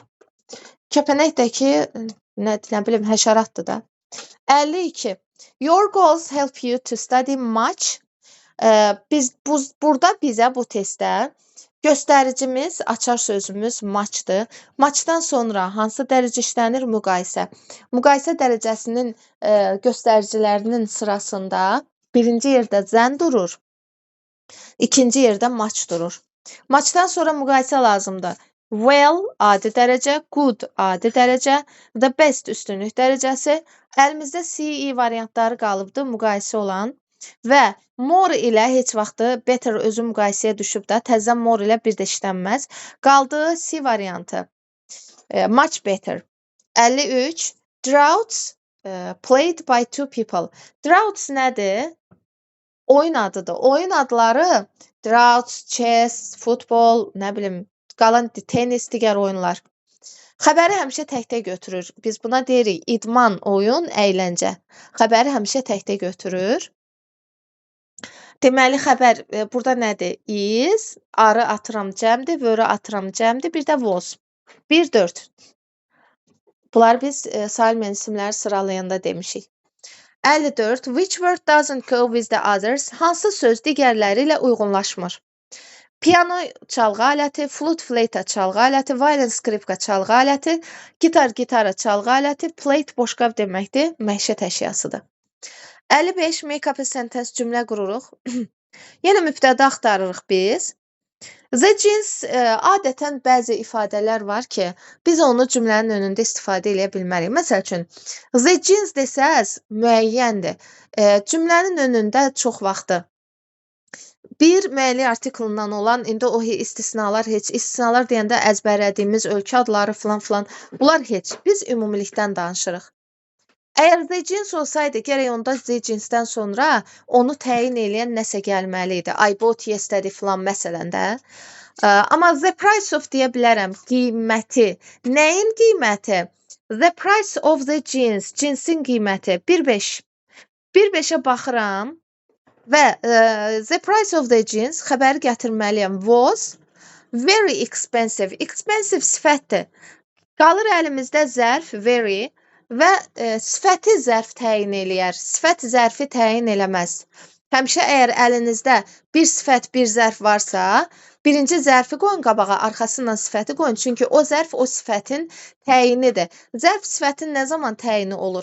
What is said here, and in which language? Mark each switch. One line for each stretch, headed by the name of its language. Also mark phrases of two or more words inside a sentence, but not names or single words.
Azerbaijani: Kəpənəkdəki nə bilim həşəratdır da. 52.
English: Your goals help you to study much.
Azerbaijani: Burada bizə bu testdə göstəricimiz, açar sözümüz muchdır. Muchdan sonra hansı dərəcə işlənir? Müqayisə. Müqayisə dərəcəsinin göstəricilərinin sırasında birinci yerdə than durur, ikinci yerdə much durur. Muchdan sonra müqayisə lazımdır. Well, adi dərəcə, good, adi dərəcə,
English: the best,
Azerbaijani: üstünlük dərəcəsi. Əlimizdə CE variantları qalıbdır, müqayisə olan. Və more ilə heç vaxtı better özü müqayisəyə düşüb də, təzədən more ilə bir də işlənməz. Qaldı C variantı.
English: Much better. 53. Droughts played by two people.
Azerbaijani: Droughts nədir? Oyun adıdır. Oyun adları
English: droughts, chess,
Azerbaijani: futbol, nə bilim, qalan tenis, digər oyunlar. Xəbəri həmişə təkdə götürür. Biz buna deyirik idman, oyun, əyləncə. Xəbəri həmişə təkdə götürür. Deməli, xəbər burada nədir? Is, arı atıram cəmdir, vörü atıram cəmdir, bir də was. 1-4. Bunlar biz sayılmayan isimləri sıralayanda demişik. 54.
English: Which word doesn't go with the others?
Azerbaijani: Hansı söz digərləri ilə uyğunlaşmır? Piano çalğı aləti, flute fleyta çalğı aləti, violin skripka çalğı aləti, gitar gitara çalğı aləti, plate boşqab deməkdir, məişət əşyasıdır.
English: 55 make up a sentence
Azerbaijani: cümlə qururuq. Yenə mübtəda axtarırıq biz.
English: The jeans
Azerbaijani: adətən bəzi ifadələr var ki, biz onu cümlənin önündə istifadə edə bilmərik. Məsəl üçün,
English: the jeans
Azerbaijani: desəz müəyyəndir. Cümlənin önündə çox vaxtı bir müəlli artiklından olan, indi o istisnalar heç, istisnalar deyəndə əzbərlədiyimiz ölkə adları filan, bunlar heç. Biz ümumilikdən danışırıq. Əgər
English: the jeans
Azerbaijani: olsaydı, gərək onda
English: the jeansdən
Azerbaijani: sonra onu təyin eləyən nəsə gəlməli idi.
English: I bought yesterday
Azerbaijani: filan məsələn də. Amma
English: the price of
Azerbaijani: deyə bilərəm, qiyməti. Nəyin qiyməti?
English: The price of the jeans,
Azerbaijani: cinsin qiyməti 1.5. 1.5-ə baxıram və
English: the price of the jeans
Azerbaijani: xəbəri gətirməliyəm.
English: Was very expensive. Expensive sifətdir.
Azerbaijani: Qalır əlimizdə zərf very və sifəti zərf təyin eləyər. Sifət zərfi təyin eləməz. Həmişə əgər əlinizdə bir sifət, bir zərf varsa, birinci zərfi qoyun qabağa, arxasından sifəti qoyun. Çünki o zərf o sifətin təyinidir. Zərf sifətin nə zaman təyini olur?